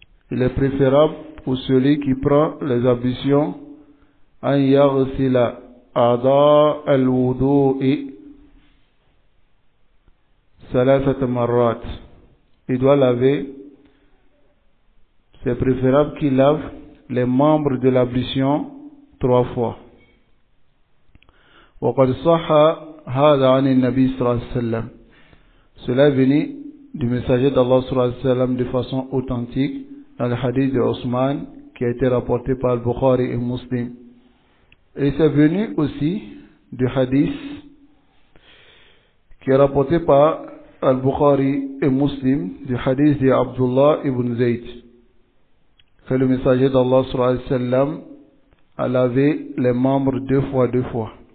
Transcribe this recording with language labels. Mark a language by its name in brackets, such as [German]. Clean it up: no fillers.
[French] Il est préférable pour celui qui prend les ablutions [Arabic] an yaghsila a'da al-wudu'i salasat marrat. [French] Il doit laver, c'est préférable qu'il lave les membres de l'ablution 3 fois. [Arabic] وقد صح هذا عن النبي صلى الله عليه وسلم. [French] Cela est venu du messager d'Allah sallallahu alayhi wa sallam de façon authentique dans le hadith de Osman qui a été rapporté par Al-Bukhari et Muslim. Et c'est venu aussi du hadith qui est rapporté par Al-Bukhari et Muslim, du hadith de Abdullah ibn Zayd, que le messager d'Allah sallallahu alayhi wa sallam a lavé les membres 2 fois.